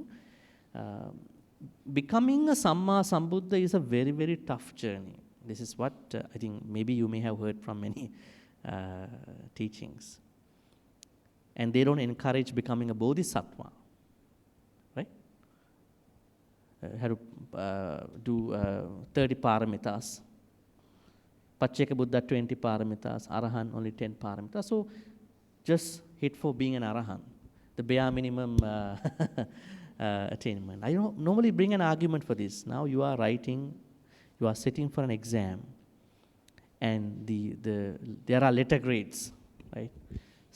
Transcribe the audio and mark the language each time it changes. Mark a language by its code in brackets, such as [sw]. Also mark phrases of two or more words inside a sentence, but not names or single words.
[en] Becoming a [pi] Samma Sambuddha [en] is a very, very tough journey. This is what I think maybe you may have heard from many teachings. And they don't encourage becoming a bodhisattva, right? Have to do 30 paramitas. [pi] Pacceka Buddha [en] 20 paramitas, Arahant only 10 paramitas. So just hit for being an Arahant, the bare minimum attainment. I don't normally bring an argument for this. Now you are writing, you are sitting for an exam, and there are letter grades, right?